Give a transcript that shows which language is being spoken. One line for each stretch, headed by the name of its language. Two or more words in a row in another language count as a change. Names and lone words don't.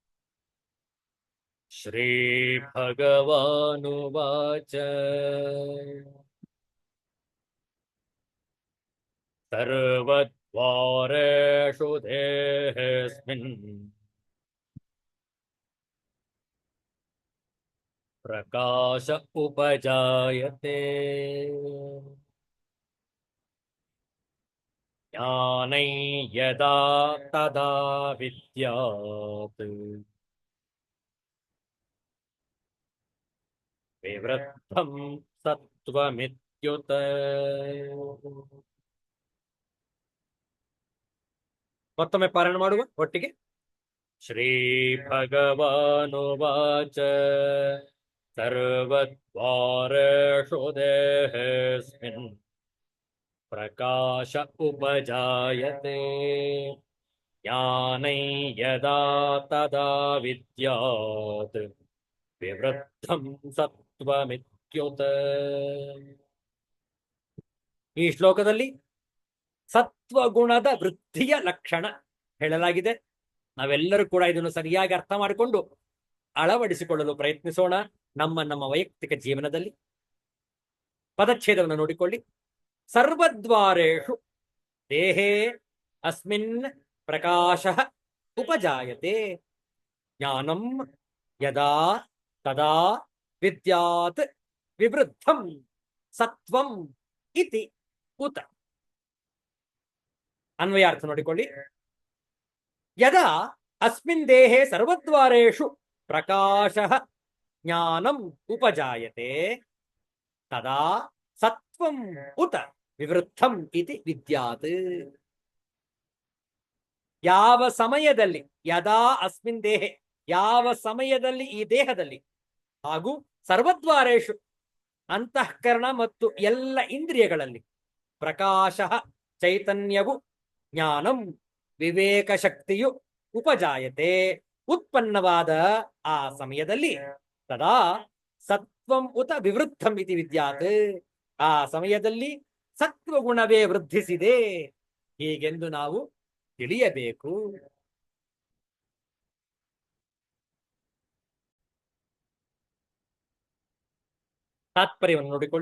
Sanskrit: ಶ್ರೀ ಭಗವಾನುವಾಚ ಸರ್ವದ್ವಾರೇಷು ದೇಹೇಸ್ಮಿನ್ ಪ್ರಕಾಶ ಉಪಜಾಯತೆ ಜ್ಞಾನೈ ಯದಾ ತದಾ ವಿದ್ಯಾತ್ ವಿವೃದ್ಧಂ ಸತ್ವಮಿತ್ಯುತ.
Kannada: ಮತ್ತೊಮ್ಮೆ ಪಾರಾಯಣ ಮಾಡುವ ಒಟ್ಟಿಗೆ.
Sanskrit: ಶ್ರೀ ಭಗವಾನುವಾಚ ಸರ್ವದ್ವಾರೇಷು ದೇಹೇಸ್ಮಿನ್ ಪ್ರಕಾಶ ಉಪಜಾಯತೆ ಜ್ಞಾನೈ ಯದಾ ತದಾ ವಿದ್ಯಾತ್ ವಿವೃದ್ಧಂ ಸತ್ವಮಿತ್ಯುತ.
Kannada: ಈ ಶ್ಲೋಕದಲ್ಲಿ ಸತ್ವಗುಣದ ವೃದ್ಧಿಯ ಲಕ್ಷಣ ಹೇಳಲಾಗಿದೆ. ನಾವೆಲ್ಲರೂ ಕೂಡ ಇದನ್ನು ಸರಿಯಾಗಿ ಅರ್ಥ ಮಾಡಿಕೊಂಡು ಅಳವಡಿಸಿಕೊಳ್ಳಲು ಪ್ರಯತ್ನಿಸೋಣ ನಮ್ಮ ವೈಯಕ್ತಿಕ ಜೀವನದಲ್ಲಿ. ಪದಚ್ಛೇದವನ್ನು ನೋಡಿಕೊಳ್ಳಿ.
Sanskrit: ಸರ್ವದ್ವಾರೇಷು ದೇಹೇ ಅಸ್ಮಿನ್ ಪ್ರಕಾಶ ಉಪಜಾಯತೆ ಜ್ಞಾನಂ ಯದಾ ತದಾ ವಿದ್ಯಾತ್ ವಿವೃದ್ಧಂ ಸತ್ವಂ ಇತಿ ಉತ.
Kannada: ಅನ್ವಯಾರ್ಥ ನೋಡಿಕೊಳ್ಳಿ.
Sanskrit: ಯದಾ ಅಸ್ಮಿನ್ ದೇಹೇ ಸರ್ವದ್ವಾರೇಷು ಪ್ರಕಾಶ ಜ್ಞಾನಂ ಉಪಜಾಯತೆ ತದಾ ಸತ್ವಂ ಉತ ವಿವೃದ್ಧಂ ಇತಿ ವಿದ್ಯಾತ್.
Kannada: ಯಾವ ಸಮಯದಲ್ಲಿ,
Sanskrit: ಯದಾ ಅಸ್ಮಿನ್ ದೇಹೆ,
Kannada: ಯಾವ ಸಮಯದಲ್ಲಿ ಈ ದೇಹದಲ್ಲಿ ಹಾಗೂ ಸರ್ವದ್ವಾರೇಷು ಅಂತಃಕರಣ ಮತ್ತು ಎಲ್ಲ ಇಂದ್ರಿಯಗಳಲ್ಲಿ ಪ್ರಕಾಶ ಚೈತನ್ಯವು, ಜ್ಞಾನಂ ವಿವೇಕ ಶಕ್ತಿಯು ಉಪಜಾಯತೆ ಉತ್ಪನ್ನವಾದ ಆ ಸಮಯದಲ್ಲಿ
Sanskrit: ತದಾ ಸತ್ವಂ ಉತ ವಿವೃದ್ಧಂ ಇತಿ ವಿದ್ಯಾತ್,
Kannada: ಆ ಸಮಯದಲ್ಲಿ ಸತ್ವಗುಣವೇ ವೃದ್ಧಿಸಿದೆ ಹೀಗೆಂದು ನಾವು ತಿಳಿಯಬೇಕು. ತಾತ್ಪರ್ಯವನ್ನು ನೋಡಿಕೊಳ್ಳಿ.